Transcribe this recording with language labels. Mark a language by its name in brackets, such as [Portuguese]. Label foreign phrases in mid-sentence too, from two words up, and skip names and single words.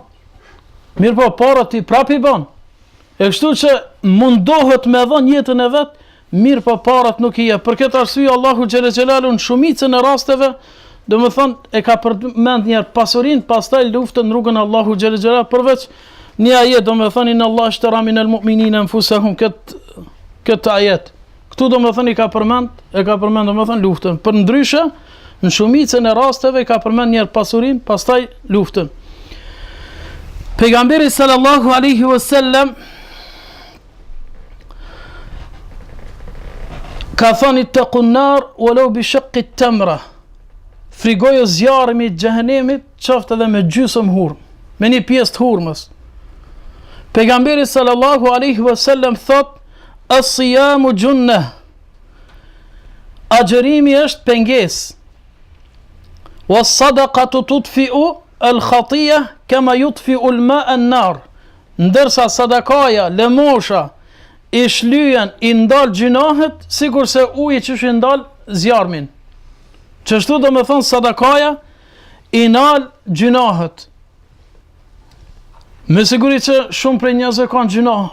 [Albanian] Mirë po, para ti prap i ban. E kështu që mundohet me dhon jetën e vet, mirë po parat nuk i jep. Për këtë arsye Allahu xhelaluhu në shumicën e rasteve, do me thonë, e ka përmend njerë pasurin, pastaj luftën në rrugën Allahu xhelaluhu, përveç një ajet, do me thonë, [Arabic] إن الله اشترى من المؤمنين أنفسهم, [Albanian] këtë ajet. Këtu do me thonë e ka përmend, do me thonë luftën. Për ndryshe, në shumicën e rasteve ka përmend njerë pasurin, pastaj luftën. [Arabic] Pejgamberi صلى الله عليه وسلم [Albanian] ka thënë [Arabic] اتقوا النار ولو بشق تمرة. [Albanian] Frigojo zjarmi i xhehenemit, qoftë edhe me gjysmë hurmë, me një pjesë të hurmës. [Arabic] Pejgamberi صلى الله عليه وسلم thot: الصيام جنة." [Albanian] Agjërimi është pengesë. [Arabic] والصدقة تطفئ الخطيئة كما يطفئ الماء النار. [Albanian] Ndërsa sadakaja, lëmosha, i shlyen, i ndal gjunahet, sikur se uji që i ndal zjarmin. Qështu do me thonë sadakaja, i nal gjunahet. Me siguri që shumë prej njerëzve kanë gjunah.